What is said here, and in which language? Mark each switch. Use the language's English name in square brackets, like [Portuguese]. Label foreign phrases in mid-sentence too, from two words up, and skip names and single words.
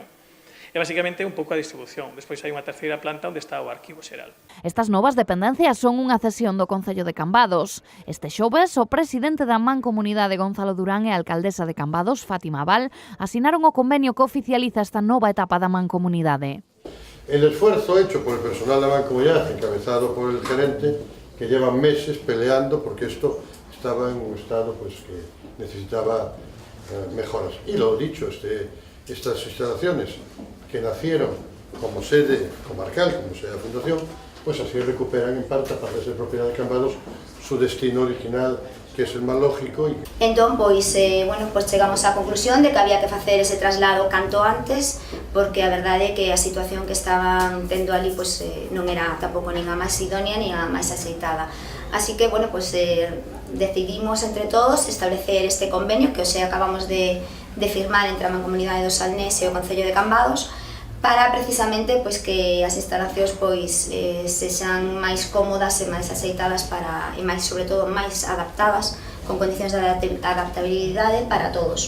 [Galician] E basicamente un pouco a distribución. Despois hai unha terceira planta onde está o arquivo xeral. Estas novas dependencias son unha cesión do Concello de Cambados. Este xoves, o presidente da Mancomunidade Gonzalo Durán e a alcaldesa de Cambados, Fátima Abal, asinaron o convenio que oficializa esta nova etapa da Mancomunidade. [Spanish] El esfuerzo hecho por el personal de la Mancomunidad, encabezado por el gerente, que llevan meses peleando porque esto estaba en un estado pues, que necesitaba mejoras. Y lo dicho, estas instalaciones que nacieron como sede comarcal, como sede da Fundación, pues así recuperan en parte, a parte de ser propiedad de Cambados, su destino original, que es el máis lógico. [Galician] Entón, pois chegamos á conclusión de que había que facer ese traslado canto antes, porque a verdade é que a situación que estaban tendo ali pois, non era tampouco nin a máis idónea nin a máis aceitada. Así que, decidimos entre todos establecer este convenio que hoxe acabamos de firmar entre a Mancomunidade do Salnés e o Concello de Cambados para precisamente que as instalacións sexan máis cómodas e máis aceitadas e máis, sobre todo, máis adaptadas con condicións de adaptabilidade para todos.